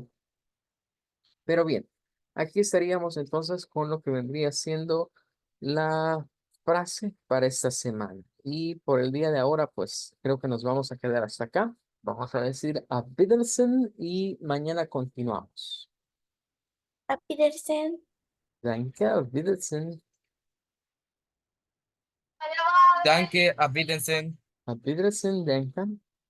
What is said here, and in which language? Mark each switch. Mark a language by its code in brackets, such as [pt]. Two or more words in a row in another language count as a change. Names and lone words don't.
[es] Pero bien, aquí estaríamos entonces con lo que vendría siendo la frase para esta semana. Y por el día de ahora, pues creo que nos vamos a quedar hasta acá. Vamos a decir [de] a Wiedersehen [es] y mañana continuamos. [de] Auf Wiedersehen. Danke, auf Wiedersehen. Danke, auf Wiedersehen. Auf Wiedersehen, danke.